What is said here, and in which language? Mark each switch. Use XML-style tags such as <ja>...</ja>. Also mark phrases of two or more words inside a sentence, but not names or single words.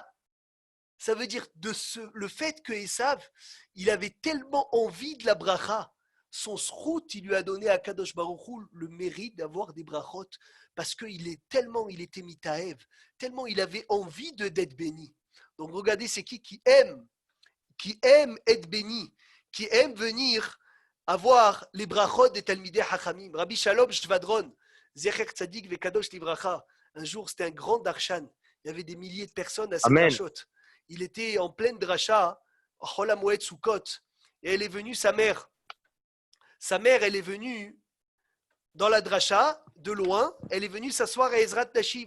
<fr>Ça veut dire le fait que Esav, il avait tellement envie de la bracha, son srout, il lui a donné à</fr> <he>קדוש ברוך הוא</he> <fr>le mérite d'avoir des brachot, parce qu'il était mitaev, tellement il avait envie d'être béni. Donc regardez, c'est qui aime être béni, qui aime venir avoir les brachot des</fr> <he>תלמידי חכמים. Rabbi Shalom Shvadron, זכר צדיק וקדוש לברכה.</he> <fr>Un jour, c'était un grand darshan. Il y avait des milliers de personnes à cette drachot. Il était en pleine dracha, Chol HaMoed Sukkot, et elle est venue, sa mère. Sa mère, elle est venue dans la dracha, de loin, elle est venue s'asseoir à</fr> <he>עזרת נשים.</he>